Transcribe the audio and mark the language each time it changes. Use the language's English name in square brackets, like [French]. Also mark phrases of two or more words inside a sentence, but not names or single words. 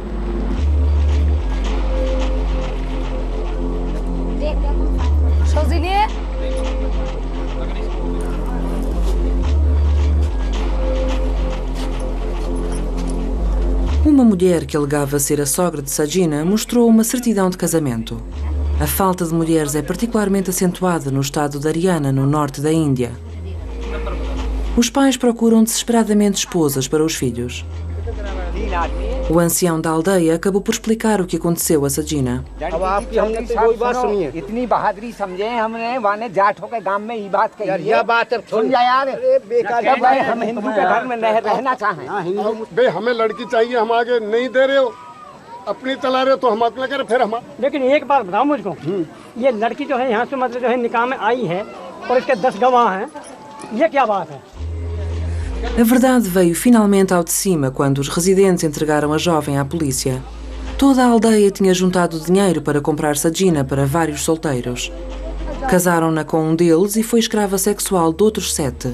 [Portuguese] Uma mulher que alegava ser a sogra de Sajina mostrou uma certidão de casamento. A falta de mulheres é particularmente acentuada no estado de Haryana, no norte da Índia. Os pais procuram desesperadamente esposas para os filhos. O ancião da aldeia acabou por explicar o que aconteceu a Sajina. [Hindi] अपनी चला रहे हो तो हम अपने करें फिर हम लेकिन एक बात बताओ मुझको ये लड़की जो है यहाँ से मतलब जो है निकाह में आई है और इसके 10 गवाह हैं ये क्या बात है [Portuguese] A verdade veio finalmente ao de cima quando os residentes entregaram a jovem à polícia. Toda a aldeia tinha juntado dinheiro para comprar Sajina para vários solteiros. Casaram-na com um deles e foi escrava sexual de outros 7.